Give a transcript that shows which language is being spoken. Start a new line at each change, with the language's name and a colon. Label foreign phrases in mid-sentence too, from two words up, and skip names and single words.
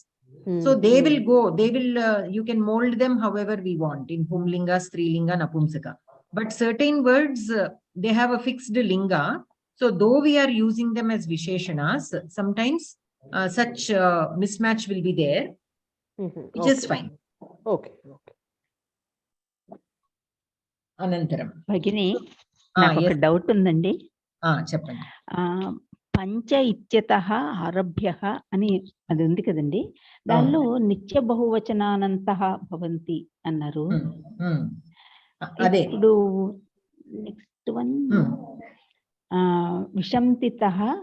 English: So they will go, you can mold them however we want in
Sanskrit: Pumlinga, Strilinga, Napumsaka.
English: But certain words, they have a fixed Linga. So though we are using them as Visheshanas, sometimes such mismatch will be there, which is fine. Okay. Anantaram.
Telugu: భగిని నాకు ఒక yes. డౌట్ ఉందండి. చెప్పండి.
Sanskrit: పంచ ఇత్యతః ఆరభ్యః
Telugu: అని అది ఉంది కదండి, దానిలో
Sanskrit: నిత్య బహువచనానంతః భవంతి
Telugu: అన్నారు. అదే ఇప్పుడు
English: next one
Telugu: విషంతితః